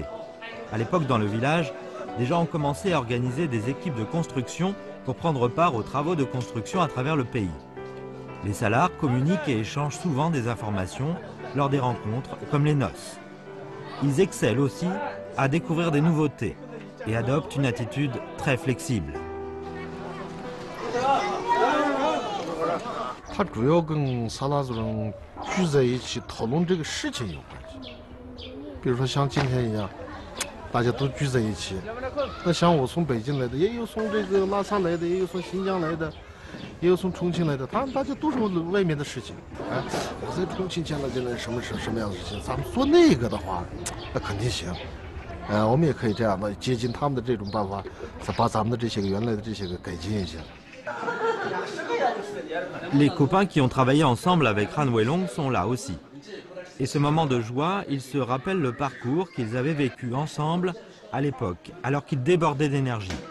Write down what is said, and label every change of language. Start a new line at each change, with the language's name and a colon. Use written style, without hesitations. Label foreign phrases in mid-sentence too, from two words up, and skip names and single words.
French: À l'époque, dans le village, des gens ont commencé à organiser des équipes de construction pour prendre part aux travaux de construction à travers le pays. Les Salars communiquent et échangent souvent des informations lors des rencontres, comme les noces. Ils excellent aussi à découvrir des nouveautés et adoptent une attitude très flexible.
Chinese: 它主要跟萨拉族人聚在一起讨论这个事情有关系。比如说像今天一样，大家都聚在一起。那像我从北京来的，也有从这个拉萨来的，也有从新疆来的，也有从重庆来的，他们大家都是外面的事情。哎，我在重庆见了这个什么样的事情，咱们做那个的话，那肯定行。我们也可以这样的接近他们的这种办法，再把咱们的这些个原来的这些个改进一下。
French: Les copains qui ont travaillé ensemble avec Han Weilong sont là aussi. Et ce moment de joie, ils se rappellent le parcours qu'ils avaient vécu ensemble à l'époque, alors qu'ils débordaient d'énergie.